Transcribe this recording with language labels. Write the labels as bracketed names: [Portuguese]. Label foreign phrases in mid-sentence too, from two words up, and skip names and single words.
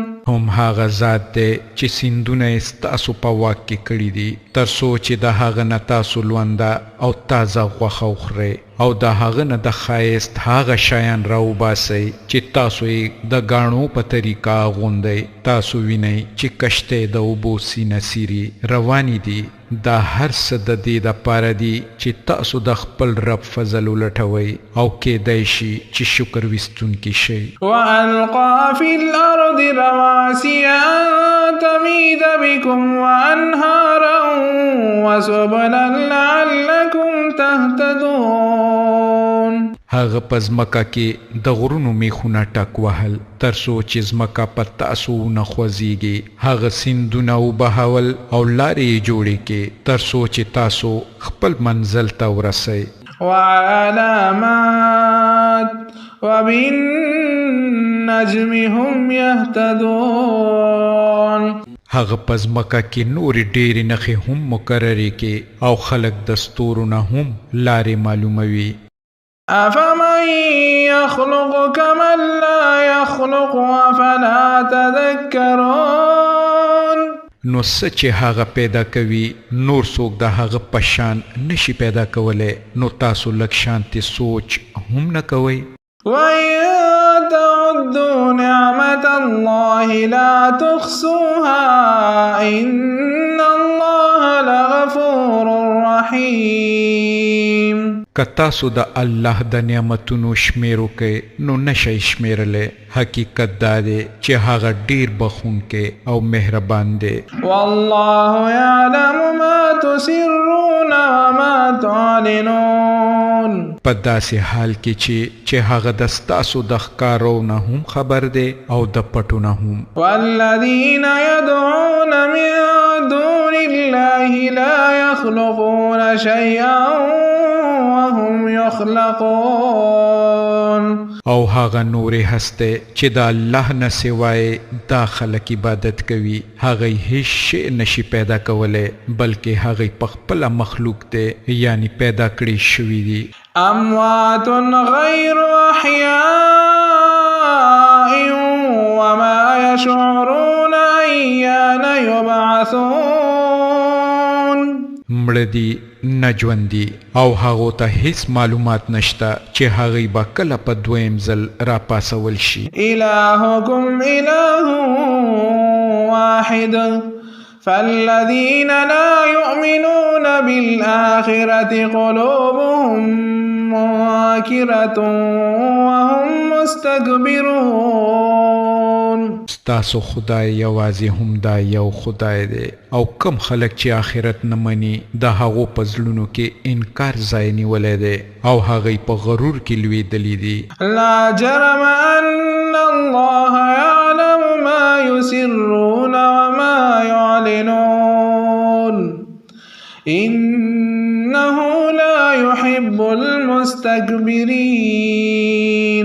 [Pashto] هم هغه ذات دی چې سیندونه یې ستاسو په واک کې کړي دي تر څو چې د هغه نه تاسو لونده او تازه غوښه وخورئ او د هغه نه د ښایست هغه شیان راوباسئ چې تاسو یې د ګاڼو په طریقه اغوندئ. تاسو وینئ چې کشتۍ د اوبو سینه سیري روانې دي. دا هر څه د دې دپاره دي چې تاسو د خپل رب فضل ولټوئ او کیدای شي چې شکر ویستونکي شئ. [Arabic] وألقى في الأرض رواسي أن تميد بكم وأنهارا وسبلا لعلكم تهتدون. [Pashto] هغه په ځمکه کې د غرونو میخونه ټک وهل تر څو چې ځمکه په تاسو ونه خوځېږي. هغه سیندونه وبهول او لارې یې جوړې کې تر څو چې تاسو خپل منزل ته ورسئ. [Arabic] وعلامات وبالنجم هم يهتدون. [Pashto] هغه په ځمکه کې نورې ډېرې نښې هم مقررې کې او خلک د ستورو نه هم لارې معلوموي. [Arabic] أفمن يخلق كمن لا يخلق أفلا تذكرون. [Pashto] نو څه چې هغه پیدا کوي نور څوک د هغه په شان نشي پیدا کولی نو تاسو لږ شانتې سوچ هم نه کوئ. [Arabic] وإن تعدوا نعمة الله لا تحصوها إن الله لغفور رحيم. [Pashto] که تاسو د الله د نعمتونو شمیر وکئ نو نشئ شمیرلی. حقیقت دا دی چې هغه ډیر بخښونکی او مهربان دی. [Arabic] والله يعلم ما تسرون وما تعلنون. [Pashto] په داسې حال کې چې هغه د ستاسو د ښکارو نه هم خبر دی او د پټو نه هم. [Arabic] والذين يدعون من دون الله لا يخلقون شيئا وهم يخلقون. [Pashto] او هغه نورې هسته چې د الله نه سوای دا خلک عبادت کوي هغه هیڅ شی نشي پیدا کولی بلکې هغه په خپل مخلوق دی یعنی پیدا کړی شوی دی. [Arabic] اموات غیر احیاء وما يشعرون ایان یبعثون. [Pashto] مړه دي نه ژوندي او هغو ته هیڅ معلومات نشته چې هغوی به کله په دویم ځل راپاسول شي. [Arabic] الهکم اله واحد فالذين لا يؤمنون بالآخرة قلوبهم منكرة وهم مستكبرون. [Pashto] ستاسو خدای یوازې هم دا یو خدای دی او کم خلک چې آخرت نه مني د هغو په زړونو کې انکار ځای نیولی دی او هغوی په غرور کې لویدلي دي. [Arabic] لا جرم ان الله يعلم ما يسرون وما يعلنون. إنه لا يحب المستكبرين.